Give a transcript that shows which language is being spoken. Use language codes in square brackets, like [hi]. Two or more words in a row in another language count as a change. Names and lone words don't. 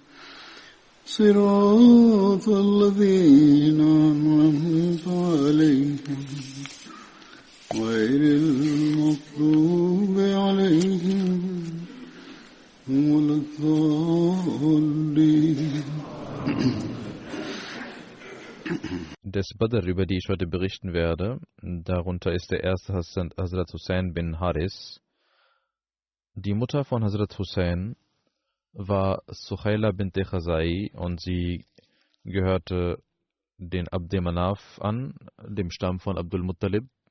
[ar] صراط الذين أنعمت عليهم غير المغضوب عليهم ولا الضالين. [de] Des Badr, über die ich heute berichten werde, darunter ist der erste Hazrat Hussein bin Haris. Die Mutter von Hazrat Hussein war Suhaila bint Khazai und sie gehörte den Abd Manaf an, dem Stamm von Abdul Muttalib.